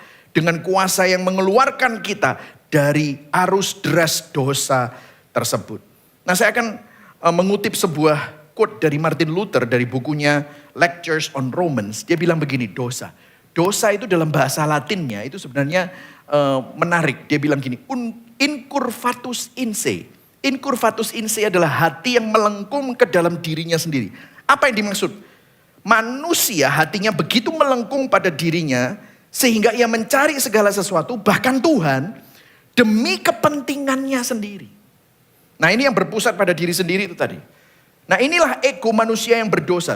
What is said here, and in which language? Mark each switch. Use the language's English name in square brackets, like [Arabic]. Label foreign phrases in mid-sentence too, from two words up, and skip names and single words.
[Indonesian] Dengan kuasa yang mengeluarkan kita dari arus deras dosa tersebut. Nah, saya akan mengutip sebuah quote dari Martin Luther dari bukunya Lectures on Romans. Dia bilang begini, dosa. Dosa itu dalam bahasa Latinnya itu sebenarnya menarik. Dia bilang gini, [Latin] incurvatus in se. Incurvatus in se [Indonesian] adalah hati yang melengkung ke dalam dirinya sendiri. Apa yang dimaksud? Manusia hatinya begitu melengkung pada dirinya sehingga ia mencari segala sesuatu, bahkan Tuhan, demi kepentingannya sendiri. Nah, ini yang berpusat pada diri sendiri itu tadi. Nah, inilah ego manusia yang berdosa.